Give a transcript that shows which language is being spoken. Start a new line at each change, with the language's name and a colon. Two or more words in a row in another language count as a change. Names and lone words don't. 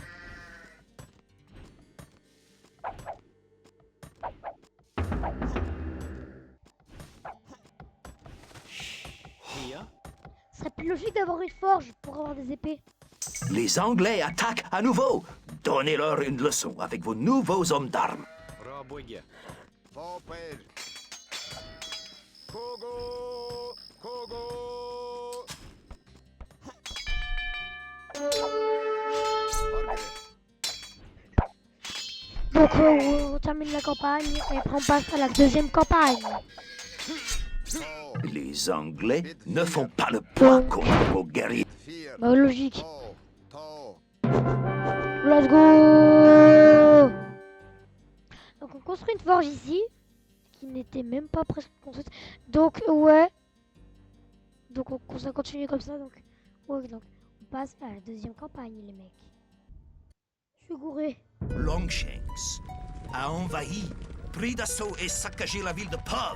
French: Hier. Ce serait plus logique d'avoir une forge pour avoir des épées. Les Anglais attaquent à nouveau. Donnez-leur une leçon avec vos nouveaux hommes d'armes. Raboiga. Vapel. Kogo. Kogo. Horgere. Donc, on termine la campagne et après, on passe à la deuxième campagne. To. Les Anglais ne font pas le poids contre vos guerriers. Fear. Bah, logique. To.
English: Let's go!
French: Donc on construit une forge ici, qui n'était même pas presque construite. Donc ouais. Donc ça continue comme ça. Donc ouais, donc on passe à la deuxième campagne, les mecs. Je suis gouré. Longshanks a envahi, pris d'assaut et saccagé la ville de Pod.